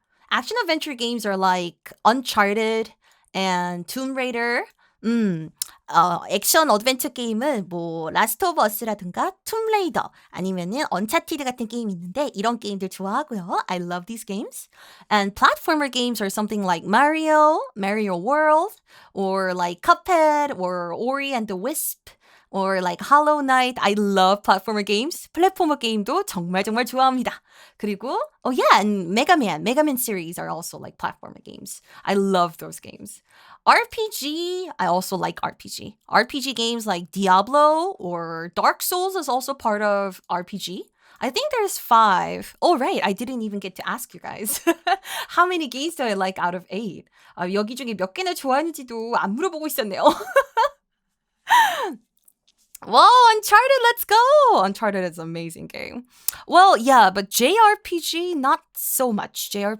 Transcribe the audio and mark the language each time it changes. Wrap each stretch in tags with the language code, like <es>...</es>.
<en>Action adventure games are like Uncharted and Tomb Raider.</en> <ko>액션 어드벤처 게임은 뭐 라스트 오브 어스라든가 툼레이더 아니면은 언차티드 같은 게임이 있는데 이런 게임들 좋아하고요.</ko> <en>I love these games. And platformer games are something like Mario World, or like Cuphead, or Ori and the Wisp, or like Hollow Knight. I love platformer games.</en> <ko>플랫포머 게임도 정말 좋아합니다. 그리고</ko> <en>and Mega Man series are also like platformer games. I love those games. RPG, I also like RPG. RPG games like Diablo or Dark Souls is also part of RPG. I think there's 5. Oh, right. I didn't even get to ask you guys. How many games do I like out of 8?</en> <ko>여기 중에 몇 개나 좋아하는지도 안 물어보고 있었네요.</ko> <en>Whoa, Uncharted, let's go! Uncharted is an amazing game. Well, yeah, but JRPG, not so much.</en>